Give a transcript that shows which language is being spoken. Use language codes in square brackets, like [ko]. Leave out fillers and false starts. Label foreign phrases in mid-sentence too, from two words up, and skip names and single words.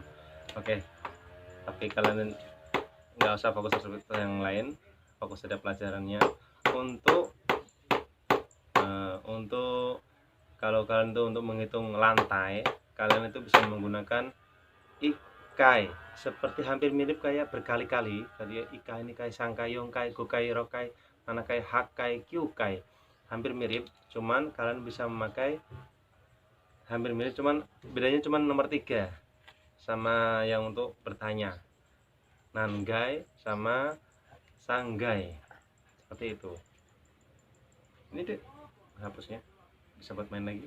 [id] Oke, tapi kalian nggak usah fokus ke yang lain, fokus pada pelajarannya. Untuk kalau kalian tuh untuk menghitung lantai, kalian itu bisa menggunakan ikai, seperti hampir mirip kayak berkali-kali tadi ya, ikai, [ja] 二階、三階、四階、五階、六階、七階、八階、九階. [id] Hampir mirip, cuman kalian bisa memakai hampir mirip, cuman bedanya cuman nomor 3 sama yang untuk bertanya, nangai sama sanggai, seperti itu. Ini deh hapusnya, bisa buat main lagi.